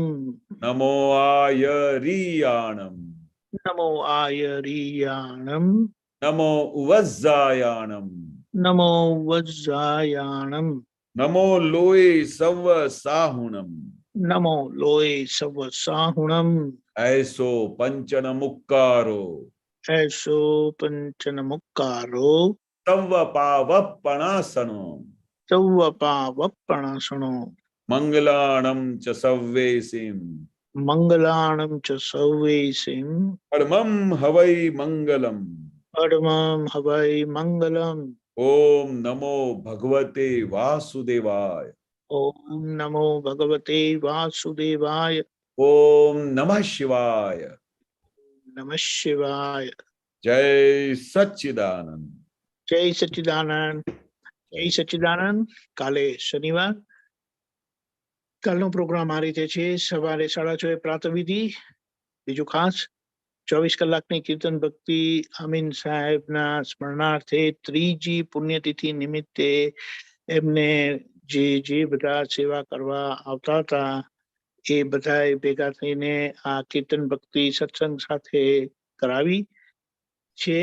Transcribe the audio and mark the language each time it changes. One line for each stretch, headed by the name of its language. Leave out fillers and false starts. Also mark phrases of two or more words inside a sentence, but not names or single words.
Prakrit languages: નમો આયરિયાણમ. નમો આયરિયાણમ. નમો ઉવજ્જાયાણમ. નમો વજ્જાયાણમ. નમો લોય સવ સાહુણમ. નમો લોય સવ સાહુણમ. ऐसो पंचन मुक्कारो. ऐसो पंचन मुक्कारो. तव पावप्पणासनो. तव पावप्पणासनो. मंगलाणं च सव्वेसिं. मंगलाणं च सर्वेषां परमं हवै मंगलम। परमं हवै मंगलम्।
Sanskrit: ओम नमो भगवते वासुदेवाय। ओम नमो भगवते वासुदेवाय। ओम नमः शिवाय। नमः शिवाय। जय सच्चिदानंद। जय सच्चिदानंद। जय सच्चिदानंद।
Gujarati: કાલે શનિવાર કાલનો પ્રોગ્રામ આ રીતે છે. સવારે 6:30 પ્રાતઃવિધિ. બીજું ખાસ 24 કલાકની કીર્તન ભક્તિ અમીન સાહેબના સ્મરણાર્થે ત્રીજી પુણ્યતિથિ નિમિત્તે એમને જે બધા સેવા કરવા આવતા હતા એ બધા ભેગા થઈને આ કીર્તન ભક્તિ સત્સંગ સાથે કરાવી છે.